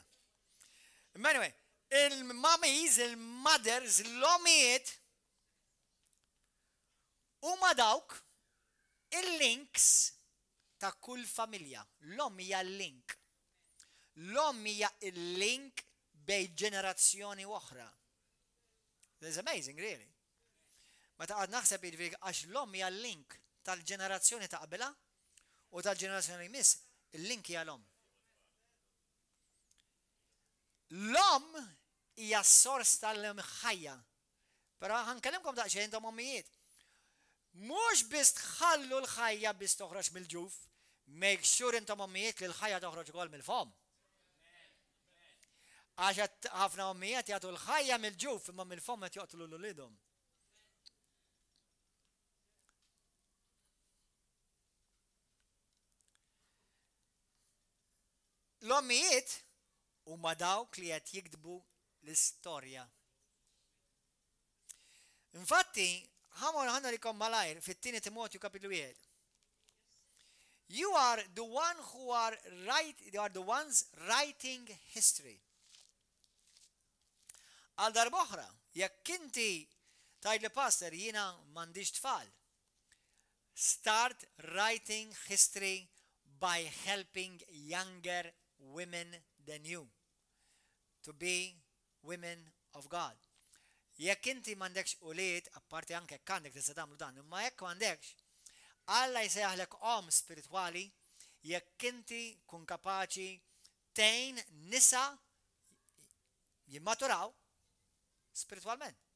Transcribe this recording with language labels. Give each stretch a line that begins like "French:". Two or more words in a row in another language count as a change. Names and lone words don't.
Maltese: Anyway, il-mummies, il-mothers, l-omijiet huma dawk il-links ta' kull familja. L-om hija l-link. L-om hija il-link bej ġenerazzjoni oħra.
English: That's amazing, really.
Maltese: Ma ta' għad naħseb għax l-om hija l-link tal-ġenerazzjoni ta' qabela u tal-ġenerazzjoni jmiss, il-link hija l-om. L-om hija s-sors tal-mħajja. Però ħankellimkom daqsxejn ta' ommijiet. Mhux biss tħallu l-ħajja biss toħroġ mill-ġuf,
English: make sure
Maltese: intom ommijiet li l-ħajja toħroġ ukoll mill-fom. Għax ħafna ommijiet jagħtu l-ħajja mill-ġuf imma mill-fom qed joqtlu l-ulidhom. L-ommijiet huma dawk li qed jiktbu l-istorja. Infatti, ħanna li malajr fit-tieni Timotju kapitlu 1.
English: You are the ones writing history.
Maltese: Għal darboħra, jekk inti tajt li pastor jiena m'għandix tfal.
English: Start writing history by helping younger women than you to be women of God.
Maltese: Jekk inti m'għandekx ulied, apparti anke jekk għandek tista' tagħmlu dan, imma jekk m'għandekx, Alla jsejjaħlek om spirituali, jekk inti kun kapaċi tgħin nisa jimmaturaw spiritualment.